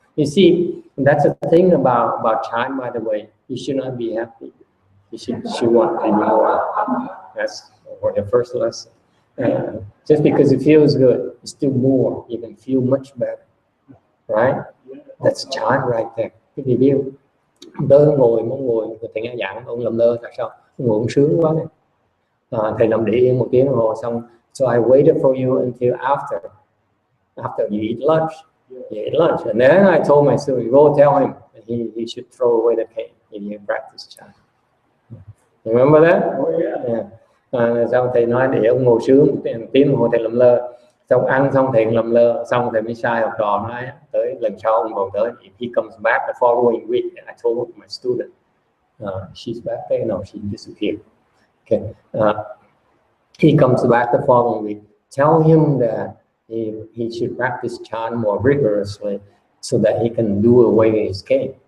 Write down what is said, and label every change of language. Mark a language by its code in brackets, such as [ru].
[en] You see, that's the thing about Chan, by the way. You should not be happy. You should want to be more. That's for the first lesson. Just because it feels good, it's still more. You can feel much better, right? That's Chan right there. [vi] Cái gì biết? Tới muốn ngồi, thầy nghe giảng, ông làm lơ, tại sao? Ngồi ông sướng quá này. Thầy nằm để yên 1 tiếng đồng hồ xong. [en] So I waited for you until after you eat lunch. You eat lunch, and then I told my student, go tell him he should throw away the cane if he practice Chan. Remember that? Oh yeah. [vi] Xong thầy nói để ông ngồi sướng 1 tiếng đồng hồ thầy làm lơ, xong ăn xong thầy làm lơ, xong thầy mới sai học trò nói tới lần sau ông còn tới. [en] If he comes back the following week, and I told my student, she's back there, no, she disappeared. Okay, he comes back the following week. Tell him that he should practice Chan more rigorously so that he can do away with his cane.